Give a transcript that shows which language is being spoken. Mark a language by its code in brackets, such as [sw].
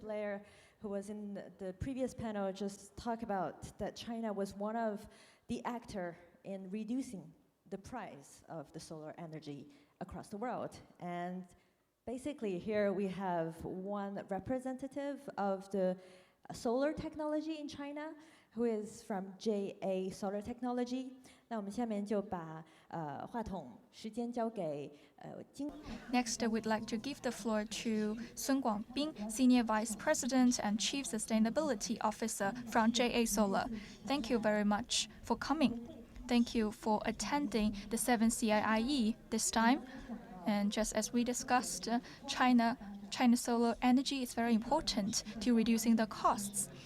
[en] Blair, who was in the previous panel, just talked about that China was one of the actor in reducing the price of the solar energy across the world. And basically here we have one representative of the solar technology in China, who is from JA Solar Technology. [zh] 那我们下面就把话筒时间交给金。 [en] Next, we'd like to give the floor to Sun Guangbing, Senior Vice President and Chief Sustainability Officer from JA Solar. Thank you very much for coming. Thank you for attending the 7th CIIE this time. And just as we discussed, China's solar energy is very important to reducing the costs.